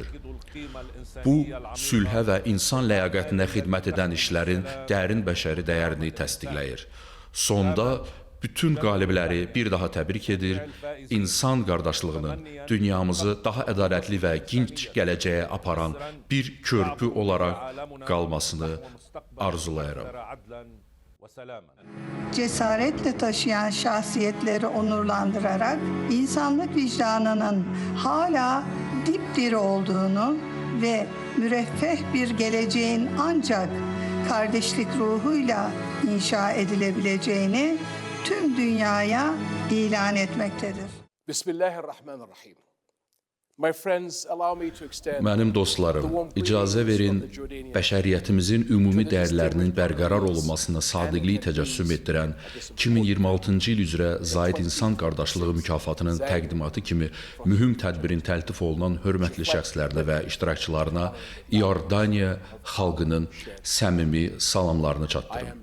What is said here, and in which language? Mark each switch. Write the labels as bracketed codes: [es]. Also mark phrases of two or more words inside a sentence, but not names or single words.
[az] Bu, sülhə və insan ləyaqətinə xidmət edən işlərin dərin bəşəri dəyərini təsdiqləyir. Sonda bütün qalibləri bir daha təbrik edir, insan qardaşlığının dünyamızı daha ədalətli və dinc gələcəyə aparan bir körpü olaraq qalmasını arzulayıram. [tr] Cesaretle taşıyan şahsiyetleri onurlandırarak insanlık vicdanının hala dipdiri olduğunu ve müreffeh bir geleceğin ancak kardeşlik ruhuyla inşa edilebileceğini tüm dünyaya ilan etmektedir. [ar] Bismillahirrahmanirrahim. [az] Mənim dostlarım, icazə verin, bəşəriyyətimizin ümumi dəyərlərinin bərqərar olunmasına sadiqliyi təcəssüm etdirən 2026-cı il üzrə Zayed İnsan Qardaşlığı mükafatının təqdimatı kimi mühüm tədbirin təltif olunan hörmətli şəxslərinə və iştirakçılarına İordaniya xalqının səmimi salamlarını çatdırım.